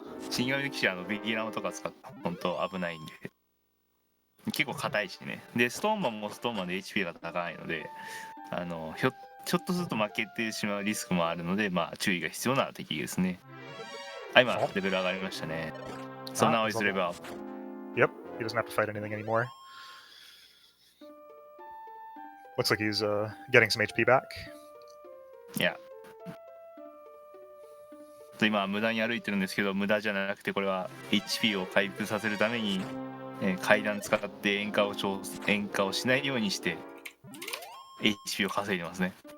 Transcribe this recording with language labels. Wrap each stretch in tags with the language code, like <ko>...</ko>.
<ja>死神の騎士はビギナーとか使って本当危ないんで。結構硬いしね。で、ストーンマンもストーンマンで HP が高いので、ちょっとすると負けてしまうリスクもあるので、まあ注意が必要な敵ですね。今レベル上がりましたね。</ja> <en>So now he's level up. Yep, he doesn't have to fight anything anymore. Looks like he's getting some HP back. Yeah.</en> <ja>今無駄に歩いてるんですけど、無駄じゃなくてこれは HP を回復させるために、階段使って塩化をしないようにして HP を稼いでますね。</ja>